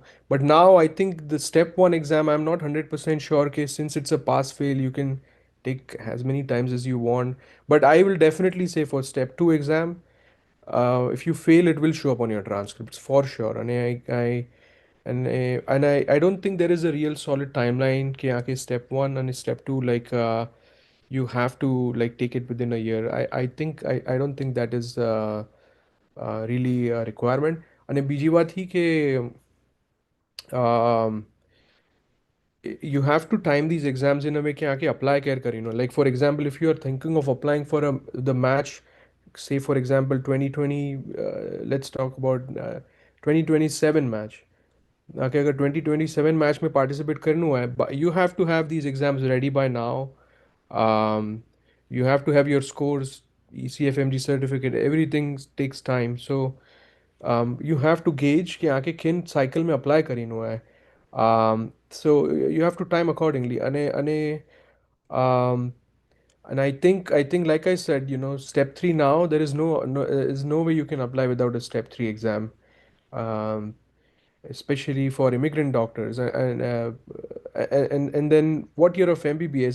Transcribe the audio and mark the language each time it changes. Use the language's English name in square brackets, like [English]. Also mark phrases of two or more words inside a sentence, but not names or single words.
[English] But now I think the step one exam, I'm not 100% sure. Okay, since it's a pass fail, you can take as many times as you want. But I will definitely say for step two exam, if you fail, it will show up on your transcripts for sure. And I don't think there is a real solid timeline [Gujarati] કે આ કે [English] step one and step two like you have to like take it within a year. I think I don't think that is really a requirement. [Gujarati] અને બીજી વાત હી કે [English] um, you have to time these exams in a way [Gujarati] કે આ કે [English] apply care करी like for example if you are thinking of applying for the match, say for example 2020, let's talk about 2027 match. [Hindi] Okay, अगर 2027 मैच में पार्टिसिपेट करना हुआ है, [English] you have to have these exams ready by now. You have to have your scores, ECFMG certificate, everything takes time. So you have to gauge [Hindi] कि आके किन cycle में apply करना हुआ है. [English] So you have to time accordingly. Um, and I think like I said, step three now there is no way you can apply without a step three exam. Um, Especially for immigrant doctors and then what year of MBBS.